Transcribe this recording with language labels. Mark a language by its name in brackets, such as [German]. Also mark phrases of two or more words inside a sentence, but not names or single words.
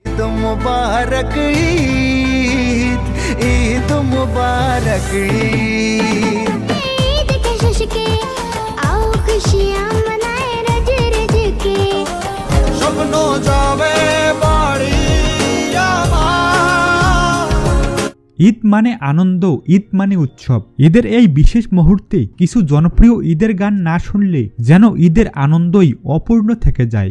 [Bangla] ঈদ মুবারক ঈদ, ঈদ মুবারক ঈদ। [Hindi] ঈদ के जश्न के आओ खुशियां मनाए रज रज के, [Bangla] স্বপ্ন যাবে বাড়ি আমার। ঈদ মানে আনন্দ, ঈদ মানে উৎসব। ঈদের এই বিশেষ মুহূর্তে কিছু জনপ্রিয় ঈদের গান না শুনলে যেন ঈদের আনন্দই অপূর্ণ থেকে যায়।